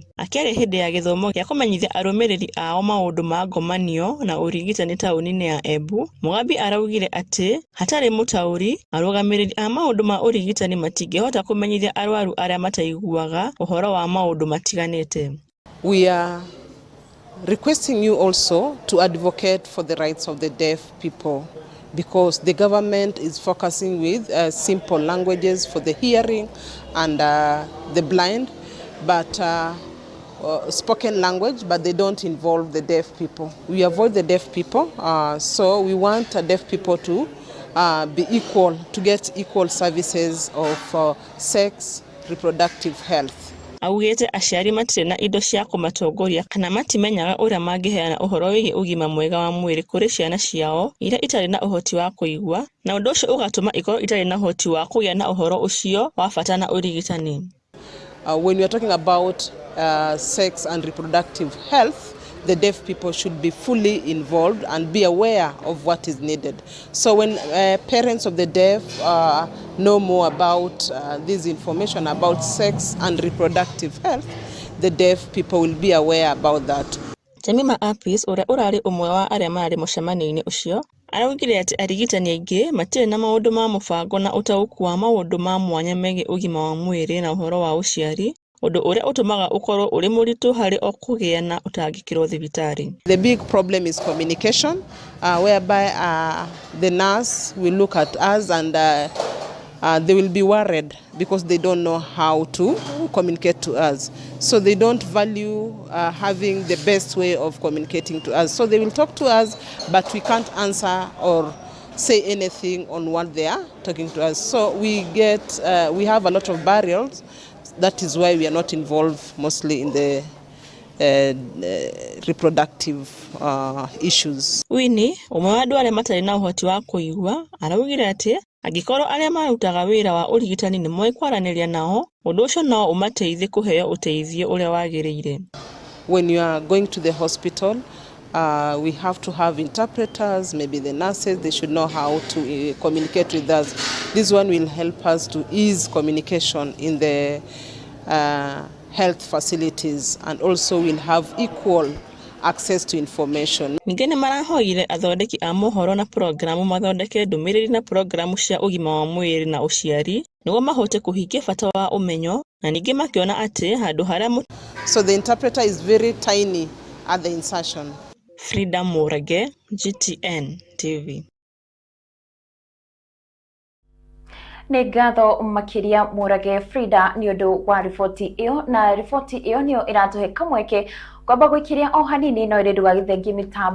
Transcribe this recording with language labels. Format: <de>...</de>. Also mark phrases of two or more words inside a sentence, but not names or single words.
<ki>Akĩaria hĩndĩ ya gĩthomo gĩa kũmenyithia arũmĩrĩri ao maũndũ ma ngomanio na ũrigitani taũni-inĩ ya Embu, Mugambi araugire atĩ hatarĩ mũtaũri, arũgamĩrĩri a maũndũ ma ũrigitani matingĩhota kũmenyithia arwaru arĩa mataiguaga ũhoro wa maũndũ matiganĩte.</ki> <en>We are requesting you also to advocate for the rights of the deaf people, because the government is focusing with simple languages for the hearing and the blind, but spoken language, but they don't involve the deaf people. We avoid the deaf people, so we want deaf people to be equal, to get equal services of sex, reproductive health.</en> <ki>Augĩte aciari matirĩ na indo cia kũmatongoria kana matimenyaga ũrĩa mangĩheana ũhoro wĩgiĩ ũgima mwega wa mwĩrĩ kũrĩ ciana ciao iria itarĩ na ũhoti wa kũigua, na ũndũ ũcio ũgatũma ikorwo itarĩ na ũhoti wa kũgĩa na ũhoro ũcio wa bata na ũrigitani.</ki> <en>When we are talking about sex and reproductive health, the deaf people should be fully involved and be aware of what is needed. So when parents of the deaf know more about this information about sex and reproductive health, the deaf people will be aware about that.</en> <ki>Jemima Apis, ũrĩa ũrarĩ ũmwe wa arĩa marĩ mũcemanio-inĩ ũcio, araugire atĩ arigitani aingĩ matirĩ na maũndũ ma mũbango na ũtaũku wa maũndũ ma mwanya megiĩ ũgima wa mwĩrĩ na ũhoro wa ũciari, ũndũ ũrĩa ũtũmaga ũkorwo ũrĩ mũritũ harĩ o kũgĩa na ũtangĩkĩrwo thibitarĩ.</ki> <en>The big problem is communication, whereby the nurse will look at us and they will be worried because they don't know how to communicate to us. So they don't value having the best way of communicating to us. So they will talk to us, but we can't answer or say anything on what they are talking to us. So we have a lot of barriers. That is why we are not involved mostly in the reproductive issues.</en> <ki>Winnie, ũmwe wa andũ arĩa matarĩ na ũhoti wa kũigua, araugire atĩ angĩkorwo arĩa marutaga wĩra wa ũrigitani nĩ moĩ kwaranĩria nao, ũndũ ũcio no ũmateithie kũheo ũteithio ũrĩa wagĩrĩire.</ki> <en>When you are going to the hospital, we have to have interpreters, maybe the nurses, they should know how to communicate with us. This one will help us to ease communication in the health facilities, and also will have equal access to information.</en> <ki>Ningĩ nĩ marahoire athondeki a mohoro na programu mathondeke ndũmĩrĩri na programu cia ũgima wa mwĩrĩ na ũciari nĩguo mahote kũhingia bata wa ũmenyo, na ningĩ makĩona atĩ handũ harĩa</ki> <en>So the interpreter is very tiny at the insertion. Frida Murage, GTN TV.</en> <ki>Nĩ ngatho makiria Murage Frida nĩ ũndũ wa riboti ĩyo, na riboti ĩyo nĩyo ĩratũhe kamweke kwamba gũikiria o hanini no ĩrĩ ndũgagĩthengie mĩtambo</ki>